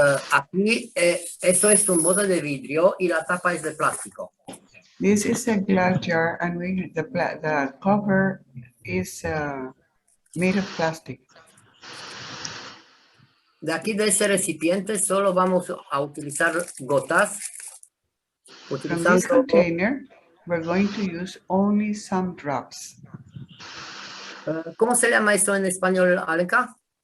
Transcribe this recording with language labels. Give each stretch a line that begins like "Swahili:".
Spanish: Aquí eso es un bote de vidrio y la tapa es de plástico.
English: This is a glass jar, and the cover is made of plastic.
Spanish: De aquí de ese recipiente solo vamos a utilizar gotas.
English: From this container, we're going to use only some drops.
Spanish: ¿Cómo se llama esto en español, Alenka?